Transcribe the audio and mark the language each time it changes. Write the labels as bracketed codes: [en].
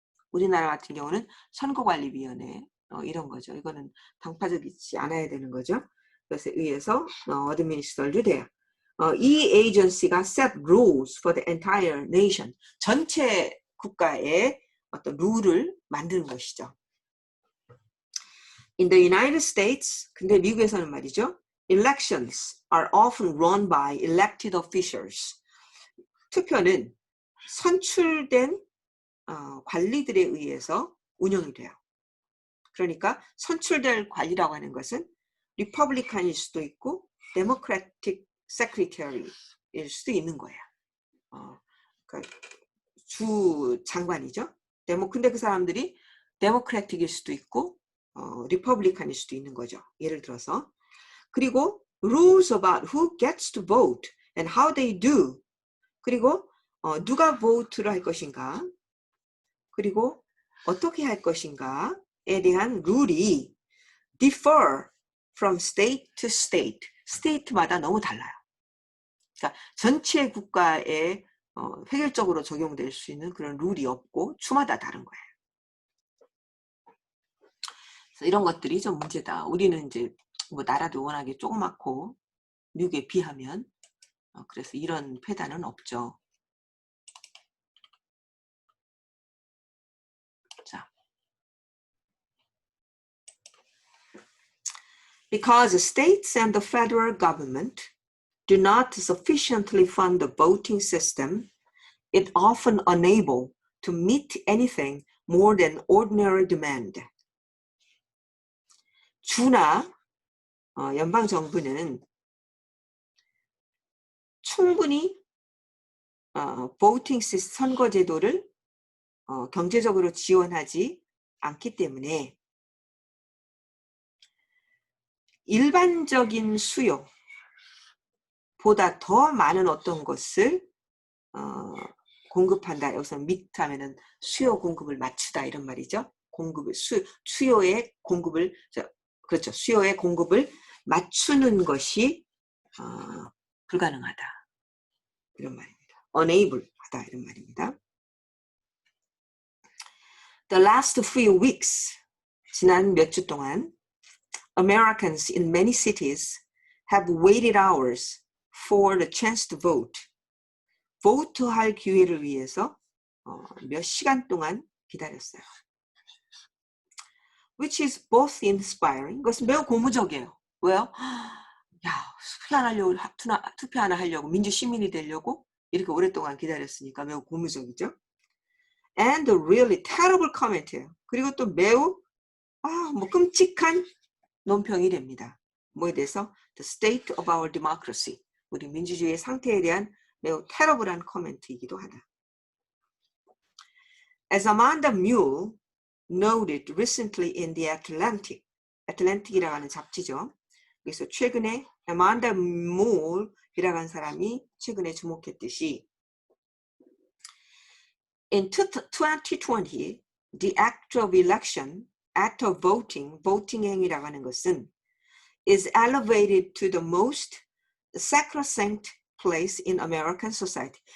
[ko] 우리나라 같은 경우는 선거관리위원회 이런 거죠. 이거는 당파적이지 않아야 되는 거죠. 그래서 의해서 어드미니스트럴도 돼요. 이 에이전시가 [en] set rules for the entire nation. [ko] 전체 국가의 어떤 룰을 만드는 것이죠. [en] In the United States, [ko] 근데 미국에서는 말이죠. [en] Elections are often run by elected officials. [ko] 투표는 선출된 관리들에 의해서 운영이 돼요. 그러니까 선출될 관리라고 하는 것은 리퍼블리칸일 수도 있고 데모크래틱 세크리터리일 수도 있는 거예요. 그러니까 주 장관이죠. 근데 그 사람들이 데모크래틱일 수도 있고 리퍼블리칸일 수도 있는 거죠. 예를 들어서 그리고 [en] rules about who gets to vote and how they do. [ko] 그리고 누가 vote를 할 것인가 그리고 어떻게 할 것인가에 대한 룰이 [en] differ from state to state. [ko] state마다 너무 달라요. 그러니까 전체 국가에 획일적으로 적용될 수 있는 그런 룰이 없고 주마다 다른 거예요. 그래서 이런 것들이 좀 문제다. 우리는 이제 뭐 나라도 워낙에 조그맣고 미국에 비하면 그래서 이런 폐단은 없죠. [en] 자, because states and the federal government do not sufficiently fund the voting system, it often unable to meet anything more than ordinary demand. [ko] 주나 연방 정부는 충분히 voting 선거 제도를 경제적으로 지원하지 않기 때문에 일반적인 수요보다 더 많은 어떤 것을 공급한다. 여기서 meet 하면은 수요 공급을 맞추다 이런 말이죠. 수요의 공급을 그렇죠. 수요의 공급을 맞추는 것이 불가능하다. 이런 말입니다. unable 하다 이런 말입니다. [en] The last few weeks, [ko] 지난 몇 주 동안 [en] Americans in many cities have waited hours for the chance to vote. [ko] vote할 기회를 위해서 몇 시간 동안 기다렸어요. [en] Which is both inspiring. [ko] 그것은 매우 고무적이에요. 왜요? 야, 투표 하나 하려고 민주 시민이 되려고 이렇게 오랫동안 기다렸으니까 매우 고무적이죠. [en] And a really terrible comment예요. [ko] 그리고 또 매우 뭐 끔찍한 논평이 됩니다. 뭐에 대해서? [en] The state of our democracy. [ko] 우리 민주주의의 상태에 대한 매우 terrible한 코멘트이기도 하다. [en] As Amanda Mule noted recently in the Atlantic, [ko] Atlantic이라고 하는 잡지죠. 그래서 최근에 Amanda Mule이라고 하는 사람이 최근에 주목했듯이 [en] In 2020, the act of election, act of voting, [ko] voting 행위라고 하는 것은 [en] is elevated to the most sacrosanct place in American society.